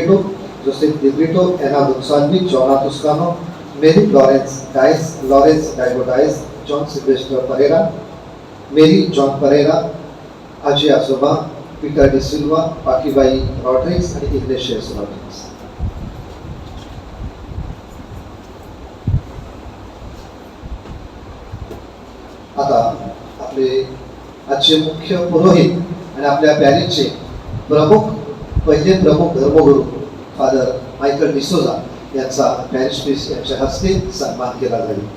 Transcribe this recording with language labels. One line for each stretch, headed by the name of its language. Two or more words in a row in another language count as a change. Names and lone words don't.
Marathi: डिब्रिटो, एना दुक्साल्वी, जोना टुस्कानो, मेरी लॉरेंस डाइगो डायस, जॉन सिल्वेस्टर परेरा, मेरी जॉन परेरा, अजय आसोबा, पीटर डिसिल्वा, पाकीबाई रॉड्रिग्स आणि इग्नेशियस रॉड्रिग्स. आता आपले आजचे मुख्य पुरोहित आणि आपल्या पॅरिसचे पहिले प्रमुख धर्मगुरू फादर मायकल डिसोजा यांचा
English: parish priest
Marathi: यांच्या हस्ते सन्मान केला जाईल.